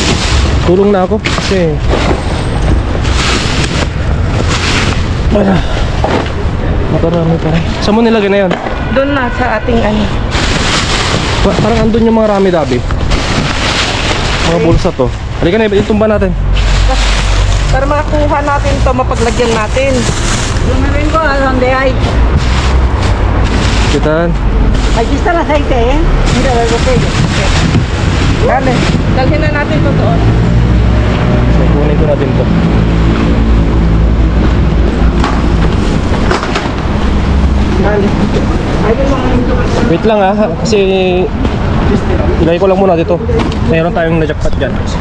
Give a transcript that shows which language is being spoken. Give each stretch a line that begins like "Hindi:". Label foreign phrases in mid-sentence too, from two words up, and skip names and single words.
Filipino: Tulong na ako kasi makarami pa rin. Saan mo nilagay na yun? Doon na sa ating ano. Parang andun yung mga rami-dabi. Mga bulsa to. Halika na, itumba natin. Para makuha natin to, mapaglagyan natin.
Spanish: Yo me vengo a donde hay.
Filipino: Kitaan.
Spanish: Aquí está el aceite, ¿eh? Mira la botella. Dale.
Filipino: Dalhin na natin to doon. So, kunin ko natin to. Dale. Ayun mga ito. Wait lang kasi ilagay ko lang muna dito. Mayroon tayong na-jackpot dyan.